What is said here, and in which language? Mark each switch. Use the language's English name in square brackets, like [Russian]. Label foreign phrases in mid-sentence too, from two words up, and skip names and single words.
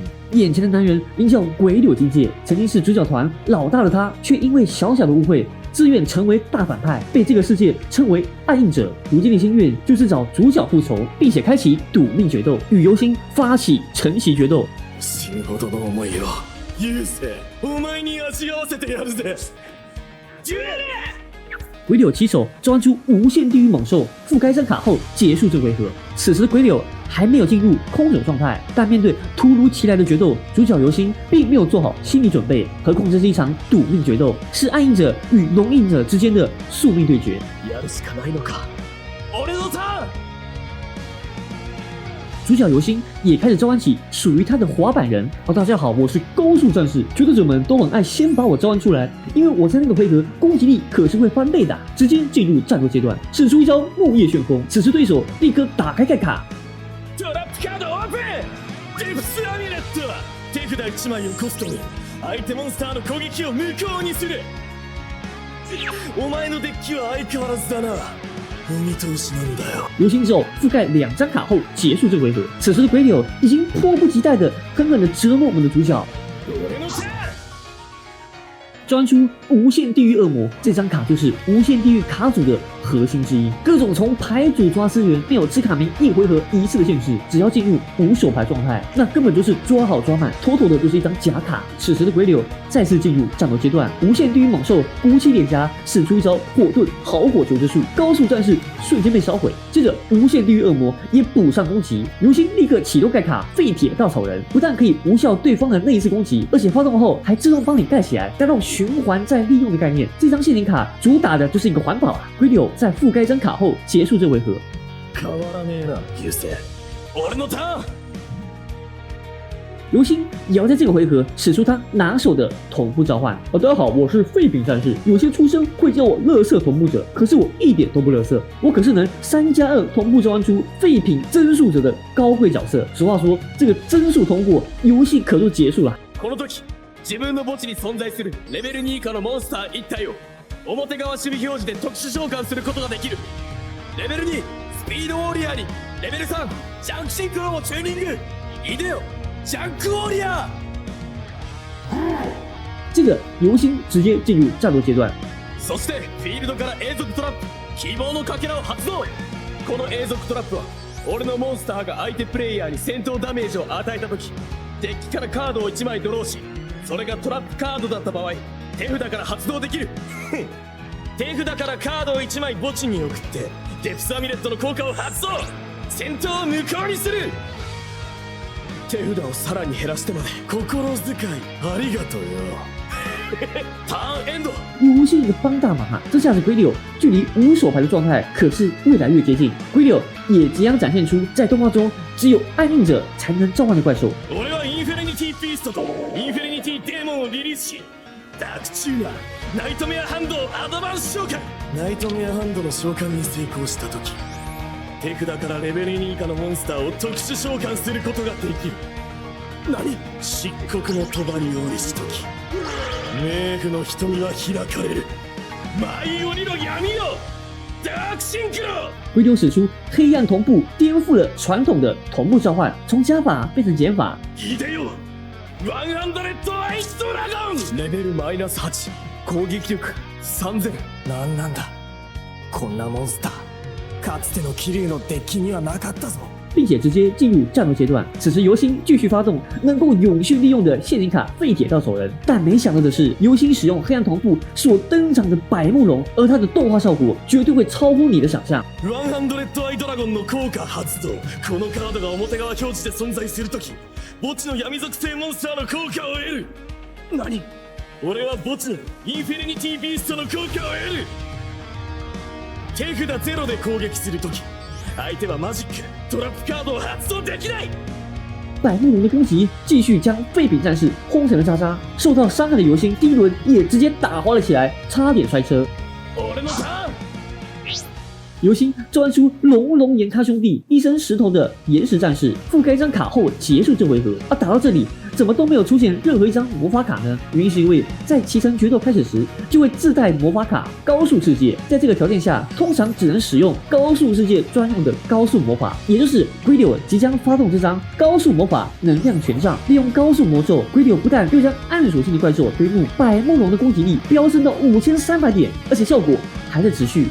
[Chinese] 眼前的男人名叫鬼柳金介，曾经是主角团老大的他，却因为小小的误会，自愿成为大反派，被这个世界称为暗影者。如今的心愿就是找主角复仇，并且开启赌命决斗，与游星发起承袭决斗。 [Japanese] 死ぬほどの思いをユウセお前に味わわせてやるぜ。 [Chinese] 鬼柳起手召唤出无限地狱猛兽，覆盖张卡后结束这回合。此时的鬼柳还没有进入空手状态，但面对突如其来的决斗，主角游星并没有做好心理准备。何况这是一场赌命决斗，是暗影者与龙影者之间的宿命对决。やるしかないのか。俺のターン。主角游星也开始召唤起属于他的滑板人。大家好，我是高速战士。决斗者们都很爱先把我召唤出来，因为我在那个回合攻击力可是会翻倍的。直接进入战斗阶段，使出一招木叶旋风。此时对手立刻打开盖卡。 [Japanese] トラップカードオープン。デプスアミュレット。手札1枚をコストに相手モンスターの攻撃を無効にする。お前のデッキは相変わらずだな。お見通しなんだよ。 [Chinese] 游星只有覆盖2张卡后结束这回合。此时的鬼柳已经迫不及待的狠狠的折磨我们的主角。 [Japanese] 俺のターン。 [Chinese] 召唤出无限地狱恶魔，这张卡就是无限地狱卡组的核心之一。各种从牌组抓资源，没有吃卡名1回合1次的限制，只要进入无手牌状态，那根本就是抓好抓满，妥妥的就是一张假卡。此时的鬼柳再次进入战斗阶段，无限地狱猛兽鼓起脸颊，使出一招火遁好火球之术，高速战士瞬间被烧毁。接着无限地狱恶魔也补上攻击，游星立刻启动盖卡废铁稻草人，不但可以无效对方的那一次攻击，而且发动后还自动帮你盖起来，带动循环再利用的概念。这张陷阱卡主打的就是一个环保啊！鬼柳在覆盖一张卡后结束这回合。 [Japanese] 変わらねえな、ユウセ。俺のターン。 [Chinese] 游星也要在这个回合使出他拿手的同步召唤。大家好，我是废品战士。有些出生会叫我垃圾同步者，可是我一点都不垃圾，我可是能3+2同步召唤出废品增速者的高贵角色。俗话说，这个增速通过，游戏可就结束了。 [Japanese] この時自分の墓地に存在するレベル2以下のモンスター1体を表側守備表示で特殊召喚することができる。レベル2スピードウォーリアーにレベル3ジャンクシンクロをチューニング。いでよジャンクウォーリアー。 [Chinese] 这个游星直接進入战斗阶段。 [Japanese] そしてフィールドから永続トラップ希望のかけらを発動。この永続トラップは俺のモンスターが相手プレイヤーに戦闘ダメージを与えた時、デッキからカードを1枚ドローし、それがトラップカードだった場合手札から発動できる。手札からカードを1枚墓地に送ってデプスアミュレットの効果を発動。戦闘を無効にする。手札をさらに減らしてまで心遣いありがとうよ。ターンエンド。 [Chinese] 游星的帮大忙啊！这下子鬼柳距离无手牌的状态可是越来越接近。鬼柳也即将展现出在动画中只有暗影者才能召唤的怪兽。 [Japanese] 俺はインフェリニティビーストとインフェリニティデーモンをリリースし、ダークチューナーナイトメアハンドをアドバンス召喚。ナイトメアハンドの召喚に成功した時、手札からレベル2以下のモンスターを特殊召喚することができる。何？漆黒の帳を降しとき、冥府の瞳は開かれる。舞い鬼の闇よ、ダークシンクロ。 [Chinese] 鬼柳使出黑暗同步，颠覆了传统的同步召唤，从加法变成减法。 [Japanese] いでよワンハンドレッドアイスドラゴン。レベルマイナス8、攻撃力3000。なんだこんなモンスター、かつての桐生のデッキにはなかったぞ。 [Chinese] 并且直接进入战斗阶段。此时游星继续发动能够永续利用的陷阱卡废铁稻草人，但没想到的是，游星使用黑暗同步所登场的百慕龙，而它的动画效果绝对会超乎你的想象。 [Japanese] 100 アイドラゴンの効果発動。このカードが表側表示で存在するとき、墓地の闇属性モンスターの効果を得る。何？俺は墓地のインフィニティビーストの効果を得る。手札ゼロで攻撃するとき、相手はマジック、トラップカードを発動できない。 [Chinese] 百慕龙的攻击继续将废品战士轰成了渣渣，受到伤害的游星第一轮也直接打滑了起来，差点摔车。 [Japanese] 俺のターン。 [Chinese] 游星召唤出龙龙岩咖兄弟一身石头的岩石战士，覆盖一张卡后结束这回合。打到这里怎么都没有出现任何一张魔法卡呢？原因是因为在骑乘决斗开始时就会自带魔法卡高速世界，在这个条件下通常只能使用高速世界专用的高速魔法，也就是龟柳即将发动这张高速魔法能量权杖，利用高速魔咒，龟柳不但又将暗属性的怪兽推怒，百慕龙的攻击力飙升到5300点，而且效果还在持续。